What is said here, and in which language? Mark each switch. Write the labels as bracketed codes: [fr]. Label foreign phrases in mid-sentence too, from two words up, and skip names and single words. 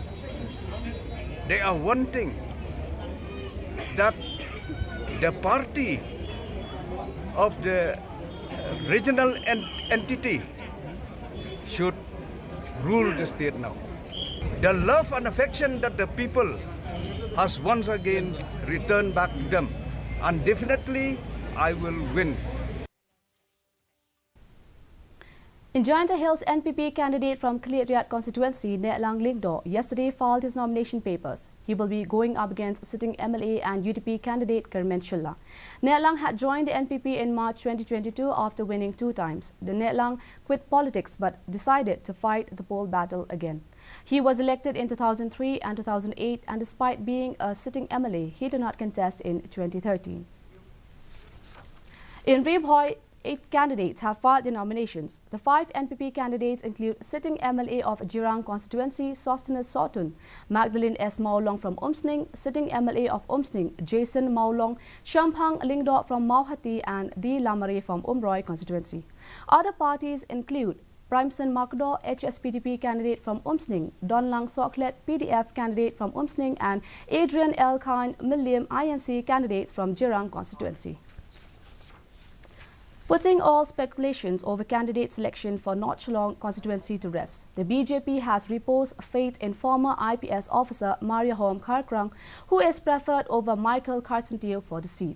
[en] They are wanting that the party of the regional entity should rule the state now. The love and affection that the people has once again returned back to them, and definitely I will win. In Jaintia Hills, NPP candidate from Kaliat constituency, Netlang Lingdo, yesterday filed his nomination papers. He will be going up against sitting MLA and UDP candidate Kermen Chilla. Netlang had joined the NPP in March 2022 after winning 2 times. The Netlang quit politics but decided to fight the poll battle again. He was elected in 2003 and 2008, and despite being a sitting MLA, he did not contest in 2013. In Ribhoi, 8 candidates have filed their nominations. The 5 NPP candidates include sitting MLA of Jirang constituency, Sosthenes Sotun, Magdalene S. Maulong from Umsning, sitting MLA of Umsning, Jason Maulong, Shamphang Lingdo from Mauhati, and D. Lamare from Umroy constituency. Other parties include Primson Makdo, HSPDP candidate from Umsning, Donlang Soklet, PDF candidate from Umsning, and Adrian L. Khan, Milliam INC candidates from Jirang constituency. Putting all speculations over candidate selection for North Shillong constituency to rest, the BJP has reposed faith in former IPS officer Maria Home Kharkrang, who is preferred over Michael Carcentio for the seat.